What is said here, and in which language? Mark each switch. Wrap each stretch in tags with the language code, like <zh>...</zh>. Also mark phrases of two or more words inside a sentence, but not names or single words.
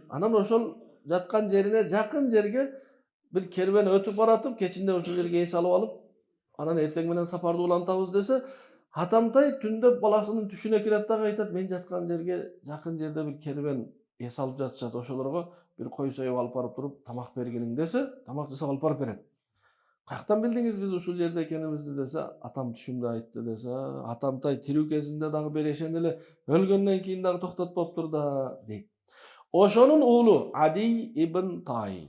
<ky>Анан ошол жаткан жерине жакын жерге бир кербен өтүп баратып, кечинде ошол жерге эс алып алып, анан эртең менен сапарды улантабыз десе, атамтай түндө баласынын түшүнө кирет дагы айтат, мен жаткан жерге жакын жерде бир кербен эс алып жатышат, ошолорго бир кой союп алып барып туруп тамак бергилиң десе, тамак жасап алып барып берет. Каяктан билдиңиз биз ушул жерде экенибизди десе, атам түшүмдө айтты десе, атамтай тирүү кезинде дагы берешен эле, өлгөндөн кийин дагы токтотпоптур да дейт. Ошонун уулу Ади ибн Тай.</ky>